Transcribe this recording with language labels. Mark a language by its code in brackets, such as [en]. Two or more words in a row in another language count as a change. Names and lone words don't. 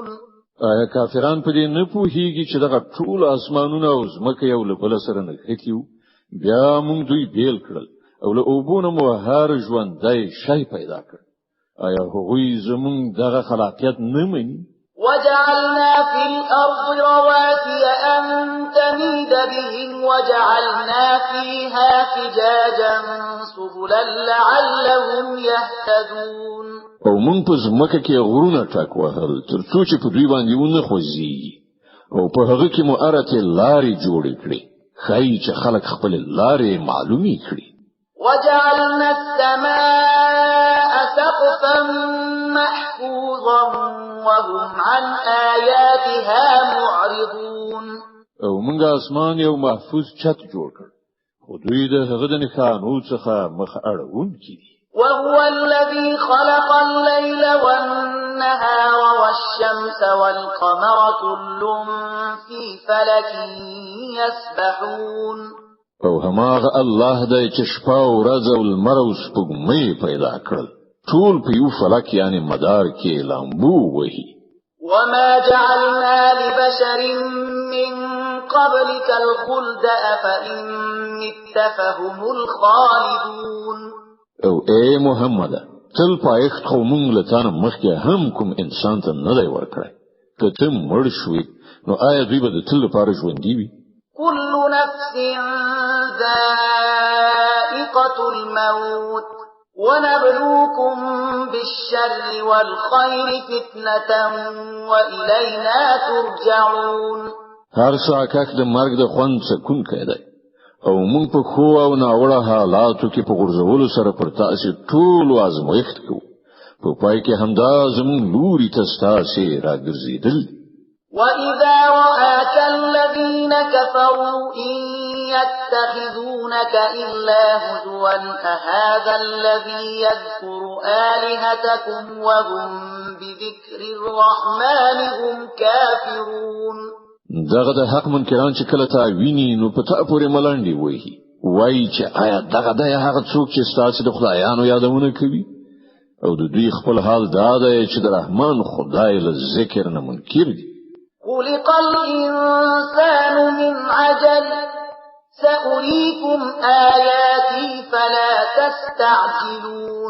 [ps] آیا کافران په دې نه پوهیږي چې دغه ټول اسمانونه او ځمکه یو له بل سره نښتي وو؟ بیا موږ دوی بیل کړل او له اوبونو مو هر ژوندی شی پیدا کړ. آیا هغوی زمون دغه خلاقیت نه مني؟ [ar] وجعلنا في الأرض رواسي أن تميد بهم وجعلنا فيها فجاجا سبلا لعلهم يهتدون. [ps] او موږ په ځمکه کې غرونه ټاک وهل تر څو چې په دوی باندې ونه خوځي، او په هغه کې مو ارته لارې جوړې کړې ښایي چې خلک خپل لارې معلومي کړي. [ar] وجعلنا السماء سقفا محفوظا وهم عن آياتها معرضون. [ps] او موږ اسمان یو محفوظ چت جوړ کړ، خو دوی د هغه د نښانو څخه مخ اړوونکي دي. [ar] وهو الذي خلق الليل والنهار والشمس والقمر كل في فلك يسبحون. [ps] او هماغه الله دی چې شپه او ورځ او لمر او سپوږمۍ پیدا کړل، ټول په یو فلک یعنی مدار کې لامبو وهي. [ar] وما جعلنا لبشر من قبلك الخلد أفإن مت فهم الخالدون. [ps] او اے محمد تل پایښت خو مونږ له تانه مخکې هم کوم انسان ته نه دی ورکړی، که ته مړ شوې نو آیا دوی به د تل لپاره ژوندي وي؟ [ar] كل نفس ذائقة الموت ونبلوكم بالشر والخير فتنة وإلينا ترجعون. [ps] هر څوک د مرګ د خوند څکونکی دی، او موږ په خو او ناوړه حالاتو کې په غرزولو سره پر تاسو ټول آزمایښت کوو. په پای کې همدا زموږ لوري ته ستاسو راګرځیدل. [ar] وَإِذَا رَآكَ الَّذِينَ كَفَرُوا إِن يَتَّخِذُونَكَ إِلَّا هُزُوًا أَهَذَا الَّذِي يَذْكُرُ آلِهَتَكُمْ وَهُمْ بِذِكْرِ الرَّحْمَنِ هُمْ كَافِرُونَ. [ps] دغه د حق منکران چې کله تا ویني نو په تا پورې ملنډي وایي چې آیا دغه د هغه څوک چې ستاسو د خدایانو یادونه کوي، او د دوی خپل حال دا دی چې د رحمان خدای له ذکر نه منکر دي. [ar] خلق الإنسان من عجل سأريكم آياتي فلا تستعجلون.